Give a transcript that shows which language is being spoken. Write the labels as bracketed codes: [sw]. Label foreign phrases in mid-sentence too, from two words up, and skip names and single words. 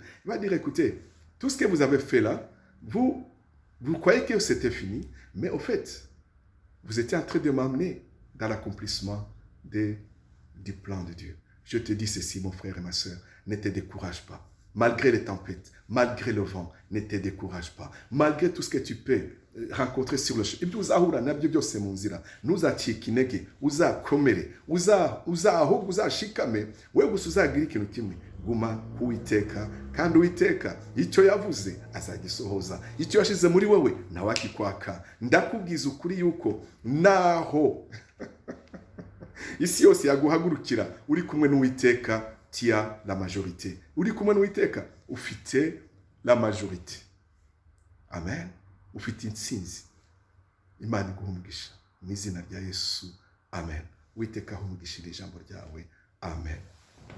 [fr] Il va dire, écoutez, tout ce que vous avez fait là, vous croyez que c'était fini, mais au fait, vous étiez en train de m'amener dans l'accomplissement du plan de Dieu. Je te dis ceci, mon frère et ma soeur, ne te décourage pas. Malgré les tempêtes, malgré le vent, ne te décourage pas. Malgré tout ce que tu peux rencontrer sur le chemin. [rw] Guma kuwiteka kandi uwiteka icyo yavuze azagisohoza, icyo yashize muri wewe nawe akikwaka. Ndakubwiza ukuri yuko naho isi yose yaguhagurukira uri kumwe n'uwiteka, [fr] tia la majorité. [rw] Uri kumwe n'uwiteka ufite [fr] la majorité. [rw] Amen. Ufite intsinzi. Imana iguha umugisha mu izina rya Yesu. Amen. Uwiteka aho umugishira ijambo ryawe. Amen.